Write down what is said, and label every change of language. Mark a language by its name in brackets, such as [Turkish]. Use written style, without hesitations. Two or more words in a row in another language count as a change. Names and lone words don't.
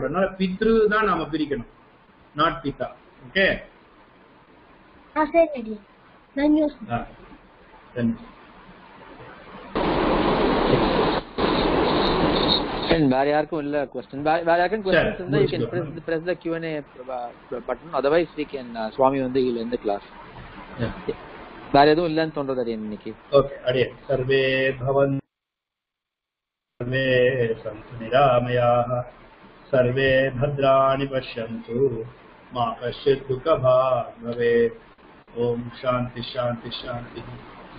[Tamil] அதனால பித்ரு தான் நாம பிரிக்கணும், நாட் பிதா. ஓகே? சரி. வேற யாருக்கும் இல்ல question. வேற யாருக்கும் questions இருந்தா [English] you can press the Q&A button. Otherwise we can Swami வந்து he'll end the class. [Tamil] வேற எதுவும் இல்லன்னு தோன்றது அடியன் இன்னைக்கு. ஓகே அடியன். [Sanskrit] सर्वे भवन् सर्वे सन्तु निरामयाः सर्वे भद्राणि पश्यन्तु मा कश्चित् दुःखभाग् भवेत्. ॐ शान्तिः शान्तिः शान्तिः.